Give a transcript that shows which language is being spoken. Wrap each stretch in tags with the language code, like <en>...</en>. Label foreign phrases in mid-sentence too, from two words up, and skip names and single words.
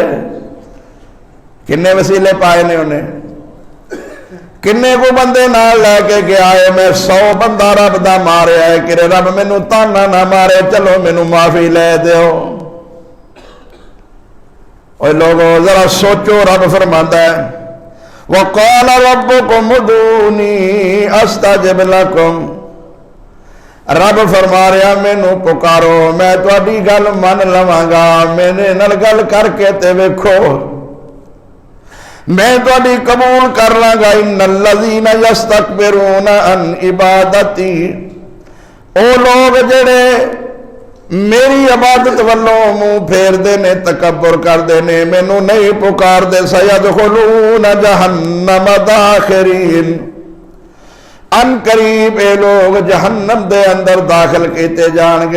<pa>کنے وسیلے پائے نے انہیں، کنے کو بندے نال لے کے گیا ہے، میں 100 بندہ رب دا مارے ہے کہ رب مینوں تانا نہ مارے، چلو مینوں معافی لے دیو۔</pa> <ur>اور لوگوں ذرا سوچو، رب فرماتا ہے</ur> <ar>وَقَالَ رَبُّكُمُ ادْعُونِي أَسْتَجِبْ لَكُمْ،</ar> <pa>رب فرما رہا مینوں پکارو میں تہاڈی گل من لواں گا، میرے نال گل کر کے تے ویکھو میں تہاڈی قبول کر لاں گا۔</pa> <ar>ان الذین یستکبرون عن عبادتی،</ar> <pa>او لوگ جڑے میری عبادت والوں منہ پھیر دے نے، تکبر کر دے نے، مینوں نہیں پکار دے،</pa> <ar>سیدخلون جہنم داخرین،</ar> <pa>ان قریب اے لوگ جہنم دے اندر داخل کیتے جان گے۔</pa>